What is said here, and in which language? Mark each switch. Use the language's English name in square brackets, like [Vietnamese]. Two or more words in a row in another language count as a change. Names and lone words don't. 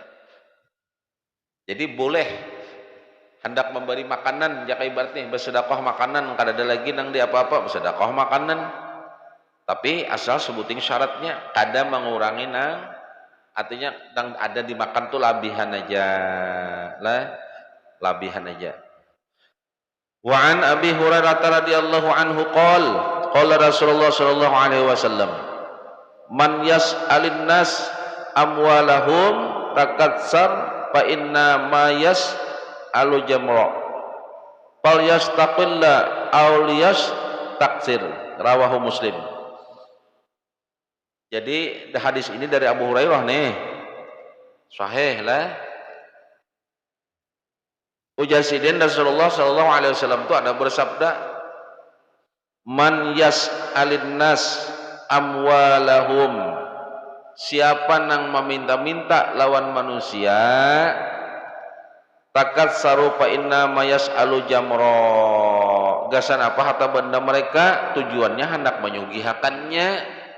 [Banjar] Jadi boleh hendak memberi makanan jaka ibaratnya bersedekah makanan, kada ada lagi nang di apa-apa bersedekah makanan, tapi asal sebuting syaratnya kada mengurangi nang, artinya nang ada dimakan tuh labihan aja lah, labihan aja. [Arabic] وعن أبي هريرة رضي الله عنه قال رسول الله صلى الله عليه وسلم، من يسأل الناس أموالهم تكثرا فإنما يسأل جمرا فليستقل أو ليستكثر، رواه مسلم. [Banjar] Jadi hadis ini dari Abu Hurairah nih, sahih lah. Ujar sidin Rasulullah [Arabic] صلى الله عليه وسلم [Banjar] itu ada bersabda, [Arabic] من يسأل الناس أموالهم, [Banjar] siapa nang meminta-minta lawan manusia, takat sarupa [Arabic] إنما يسأل جمرا, [Banjar] gasan apa harta benda mereka tujuannya hendak menyugihakannya.